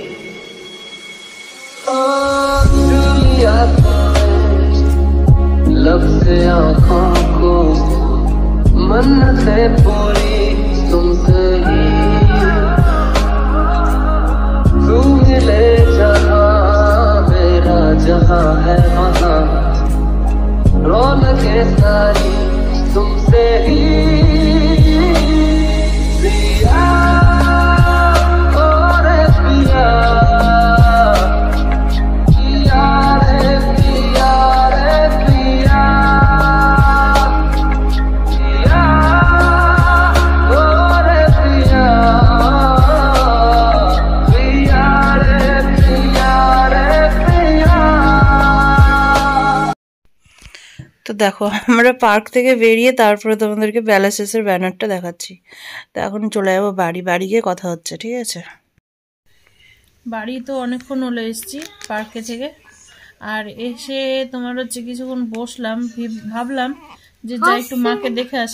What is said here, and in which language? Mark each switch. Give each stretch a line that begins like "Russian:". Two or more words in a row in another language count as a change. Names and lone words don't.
Hindi: जूलिया लब से आंखों को मन्नते पूरी तुमसे ही। तू मिले जहां मेरा जहां है वहां रौनके सारी तुमसे ही। पिया और पिया पिया रे पिया रे पिया पिया और पिया पिया रे पिया रे पिया।
Bangla: তো দেখো আমরা পার্ক থেকে বেরিয়ে তারপরে তোমাদেরকে প্যালেসেসের ব্যানারটা দেখাচ্ছি। তো এখন চলে যাবো বাড়ি গিয়ে কথা হচ্ছে, ঠিক আছে? বাড়ি তো অনেকক্ষণ হলে এসেছি পার্কে থেকে, আর এসে তোমার হচ্ছে কিছুক্ষণ বসলাম, ভাবলাম যে যাই একটু মাকে দেখে আসি।